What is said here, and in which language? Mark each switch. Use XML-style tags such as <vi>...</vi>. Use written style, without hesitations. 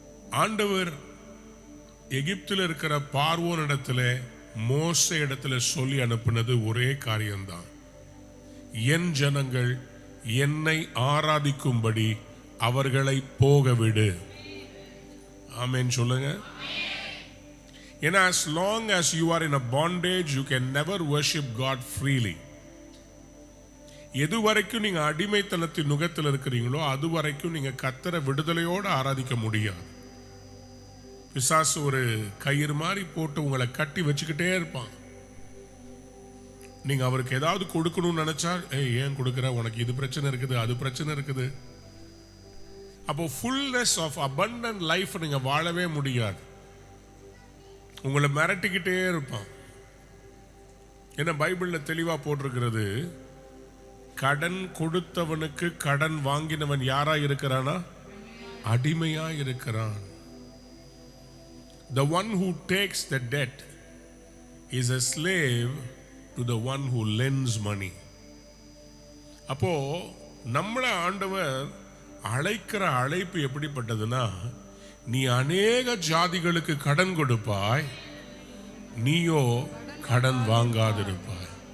<ta>ஆண்டவர் எகிப்தில் இருக்கிற பார்வோன் இடத்துல மோசே இடத்துல சொல்லி அனுப்பினது ஒரே காரியம்தான். என் ஜனங்கள் என்னை ஆராதிக்கும்படி அவர்களை போக விடு. ஆமென் சொல்லுங்க. ஏன்னா</ta> <en>as long as you are in a bondage you can never worship God freely.</en> <ta>எது வரைக்கும் நீங்க அடிமைத்தனத்தின் நுகத்தில் இருக்கிறீங்களோ அது வரைக்கும் நீங்க கர்த்தரை விடுதலையோடு ஆராதிக்க முடியாது. பிசாசு ஒரு கயிறு மாதிரி போட்டு உங்களை கட்டி வச்சுக்கிட்டே இருப்பான். நீங்க அவருக்கு ஏதாவது கொடுக்கணும்னு நினைச்சா, ஏன் கொடுக்குற, உனக்கு இது பிரச்சனை இருக்குது, அது பிரச்சனை இருக்குது. அப்போ ஃபுல்னஸ் ஆஃப் abundant லைஃப் நீங்க வாழவே முடியாது. உங்களை மிரட்டிக்கிட்டே இருப்பான். ஏன்னா பைபிள்ல தெளிவா போட்டிருக்கிறது, கடன் கொடுத்தவனுக்கு கடன் வாங்கினவன் யாரா இருக்கிறானா? அடிமையா இருக்கிறான்.</ta> <en>The one who takes the debt is a slave to the one who lends money.</en> <ta>அப்போ நம்மள ஆண்டவர் அழைக்கிற அழைப்பு எப்படிப்பட்டதுன்னா, நீ அநேக ஜாதிகளுக்கு கடன் கொடுப்பாய், நீயோ கடன் வாங்காதிருப்பாய்.</ta>